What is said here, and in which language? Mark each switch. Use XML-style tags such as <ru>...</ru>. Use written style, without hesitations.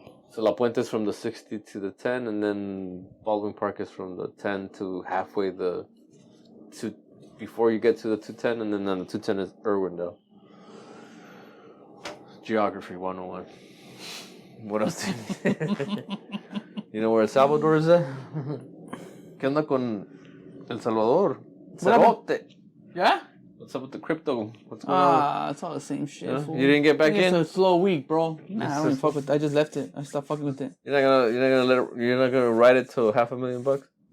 <en>So La Puente is from the 60 to the 10, and then Baldwin Park is from the 10 to halfway before you get to the 210, and then on the 210 is Irwindale. Geography 101. What else? You know where El Salvador is at?</en> <es>¿Qué onda con El Salvador? Cerote.</es> <en>Yeah? What's up with the crypto? What's going on? It's all the same shit. Yeah? Fool. You didn't get back It's in? a slow week, bro. Nah, I It's don't even a- fuck with it. I just left it. I stopped fucking with it. You're not gonna write it to $500,000?</en>